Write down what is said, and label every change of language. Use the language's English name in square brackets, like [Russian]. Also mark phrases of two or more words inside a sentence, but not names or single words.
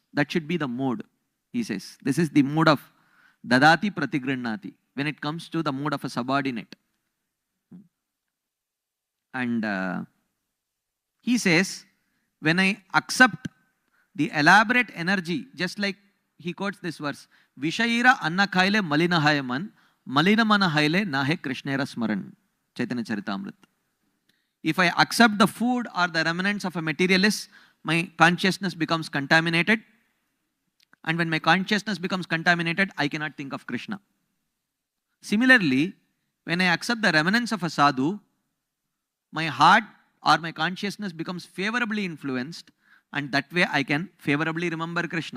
[English] That should be the mood, he says. This is the mood of [Sanskrit] ददाति प्रतिगृह्णाति, [English] when it comes to the mood of a subordinate. And he says, when I accept the elaborate energy, just like he quotes this verse, [Bangla] বিষয়ীর অন্ন খাইলে মলিন হয় মন, মলিন মন হইলে নহে কৃষ্ণের স্মরণ, Chaitanya Charitamrita. [English] If I accept the food or the remnants of a materialist, my consciousness becomes contaminated. And when my consciousness becomes contaminated, I cannot think of Krishna. Similarly, when I accept the remnants of a sadhu, my heart or my consciousness becomes favorably influenced, and that way I can favorably remember Krishna.